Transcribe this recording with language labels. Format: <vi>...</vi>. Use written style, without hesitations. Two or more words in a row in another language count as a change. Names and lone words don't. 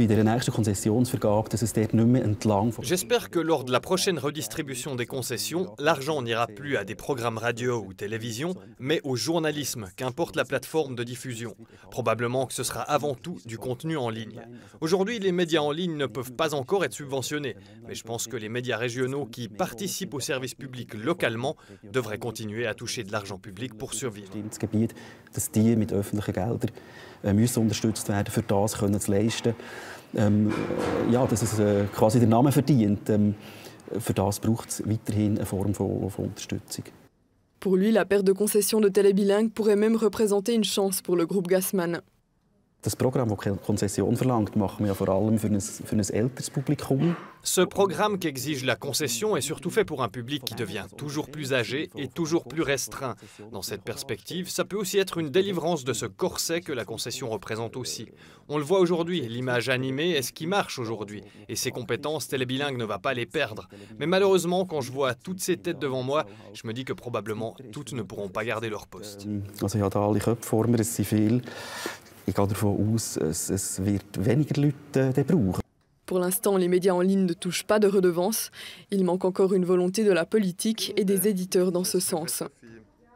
<fr>que lors de la prochaine redistribution des concessions, l'argent n'ira plus à des programmes radio ou télévision, mais au journalisme, qu'importe la plateforme de diffusion. Probablement que ce sera avant tout du contenu en ligne. Aujourd'hui, les médias en ligne ne peuvent pas encore être subventionnés, mais je pense que les médias régionaux qui participent au service public localement devraient continuer à toucher de l'argent public pour survivre.</fr> <de>Müssen unterstützt werden, für das können zu leisten. Dass es quasi den Namen verdient. Für das braucht es weiterhin eine Form von Unterstützung.</de> <fr>Pour lui, la perte de concession de Télé Bilingue pourrait même représenter une chance pour le groupe Gassmann.</fr> <de>Das Programm, das Konzession verlangt, machen wir ja vor allem für ein älteres Publikum.</de> <fr>Ce programme qu'exige la concession est surtout fait pour un public qui devient toujours plus âgé et toujours plus restreint. Dans cette perspective, ça peut aussi être une délivrance de ce corset que la concession représente aussi. On le voit aujourd'hui, l'image animée est ce qui marche aujourd'hui. Et ses compétences, Télé Bilingue ne va pas les perdre. Mais malheureusement, quand je vois toutes ces têtes devant moi, je me dis que probablement toutes ne pourront pas garder leur poste.</fr> <de>Also ich habe alle Köpfe vor mir, es sind viele. Ich gehe davon aus, es wird weniger Leute brauchen.</de> <fr>Pour l'instant, les médias en ligne ne touchent pas de redevances. Il manque encore une volonté de la politique et des éditeurs dans ce sens.</fr>